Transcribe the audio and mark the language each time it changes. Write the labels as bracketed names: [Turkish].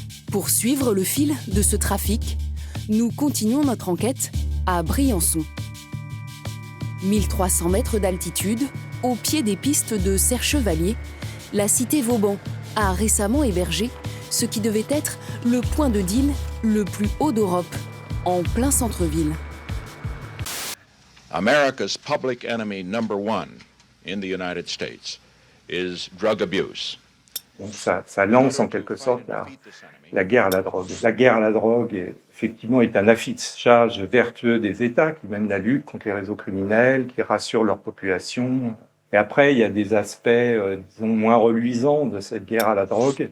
[French] Pour suivre le fil de ce trafic, nous continuons notre enquête à Briançon. 1300 mètres d'altitude, au pied des pistes de Serre-Chevalier, la cité Vauban a récemment hébergé ce qui devait être le point de deal le plus haut d'Europe, en plein centre-ville. [English] America's public enemy number 1 in the United States is drug abuse. [French] Donc ça lance en quelque sorte la guerre à la drogue. La guerre à la drogue, effectivement, est un affichage vertueux des États qui mènent la lutte contre les réseaux criminels, qui rassurent leur population. Et après, il y a des aspects, disons, moins reluisants de cette guerre à la drogue.